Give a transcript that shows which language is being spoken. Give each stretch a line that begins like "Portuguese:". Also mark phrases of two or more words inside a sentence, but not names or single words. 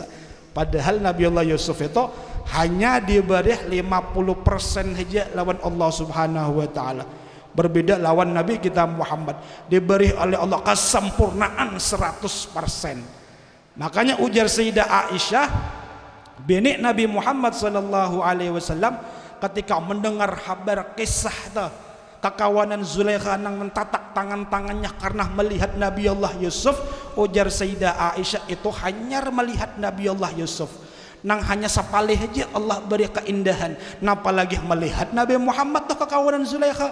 Banjar: Padahal Nabi Allah Yusuf itu hanya diberi 50% saja lawan Allah
Arabic: سبحانه وتعالى.
Banjar: Berbeda lawan Nabi kita Muhammad, diberi oleh Allah kesempurnaan 100%. Makanya ujar Sayyidah Aisyah bini Nabi Muhammad
Arabic: صلى الله عليه وسلم
Banjar: ketika mendengar kabar kisah kekawanan Zulaikha nang mentatak tangan-tangannya karena melihat Nabi Allah Yusuf. Ujar Sayyidah Aisyah itu hanya melihat Nabi Allah Yusuf, nang hanya sapalih aja Allah beri keindahan, apalagi melihat Nabi Muhammad tuh kekawanan Zulaikha.